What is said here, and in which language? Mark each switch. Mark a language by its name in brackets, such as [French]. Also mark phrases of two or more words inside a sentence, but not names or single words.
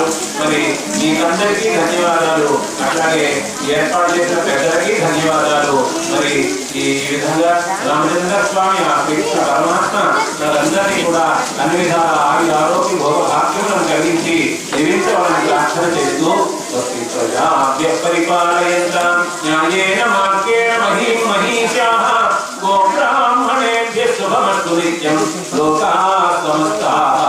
[Telugu] మరి మీకందరికీ ధన్యవాదాలు. అట్లాగే ఏర్పాటు చేసిన పెద్దలకి ధన్యవాదాలు. మరి ఈ విధంగా రామచంద్ర స్వామి ఆ కృష్ణ పరమాత్మ మనందరినీ కూడా అన్ని విధాల ఆయుర ఆరోగ్య భోగ భాగ్యములను కలిగించి జీవించవాలని ప్రార్థన చేస్తూ [Sanskrit] పరిపాలయంతాం న్యాయేన మార్గేణ మహీం మహీషాః గోబ్రాహ్మణేభ్యః శుభమస్తు నిత్యం లోకాః సమస్తాః